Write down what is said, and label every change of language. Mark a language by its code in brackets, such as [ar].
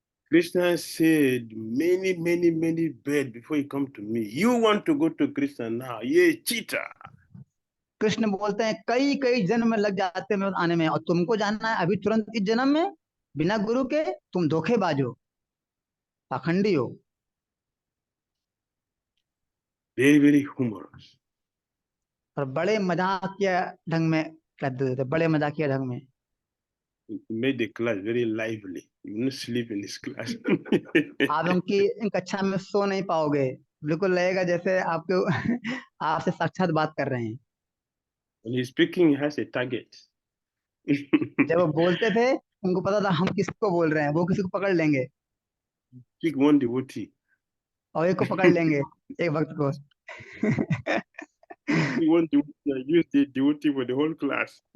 [en] Krishna said many bad before you come to me. You want to go to Krishna now. You're a cheater. [hi] Krishna बोलते हैं कई कई जन्म लग जाते हैं आने में और तुमको जानना है अभी तुरंत इस जन्म में, बिना गुरु के? तुम धोखेबाज हो, पाखंडी हो। [en] Very humorous. [hi] और बड़े मजाकिया ढंग में कर देते थे, बड़े मजाकिया ढंग में। [en] He made the class very lively. You will not sleep in his class. [hi] आप उनकी इन कक्षा में सो नहीं पाओगे, बिल्कुल लगेगा जैसे आपके आपसे साक्षात बात कर रहे हैं। [en] When he's speaking, he has a target. [hi] जब वो बोलते थे उनको पता था हम किसको बोल रहे हैं, वो किसी को पकड़ लेंगे [en] Pick one devotee. [hi] और एक को पकड़ लेंगे, एक भक्त को। [en] He want to use the devotee for the whole class.